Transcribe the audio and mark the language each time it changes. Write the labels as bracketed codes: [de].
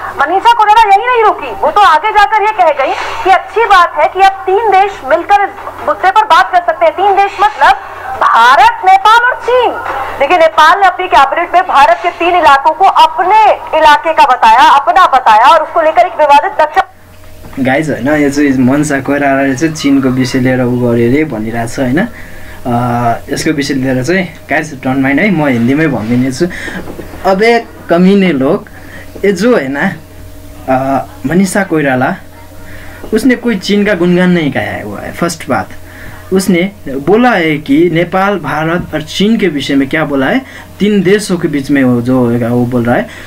[hi] मनीषा कोइराला यही नहीं रुकी, वो तो आगे जाकर ये कह गई कि अच्छी बात है कि अब 3 देश मिलकर इस मुद्दे पर बात कर सकते हैं। 3 देश मतलब भारत, नेपाल और चीन। देखिए नेपाल ने अपनी कैबिनेट में भारत के 3 इलाकों को अपने इलाके का बताया, अपना बताया और उसको लेकर एक विवादित नक्शा। [ne] गाइज होइन यो चाहिँ मनसा कोइरालाले चाहिँ चीनको विषय लिएर उ गर्यो अरे भनिरहेको छ होइन। यसको विषय लिएर चाहिँ गाइज डोन्ट माइन्ड है, म हिन्दीमै भनिदिनेछु। [hi] अबे कमीने लोग, ये जो है ना मनीषा कोइराला, उसने कोई चीन का गुणगान नहीं गाया हुआ है। फर्स्ट बात, उसने बोला है कि नेपाल, भारत और चीन के विषय में क्या बोला है, 3 देशों के बीच में वो जो होगा वो बोल रहा है।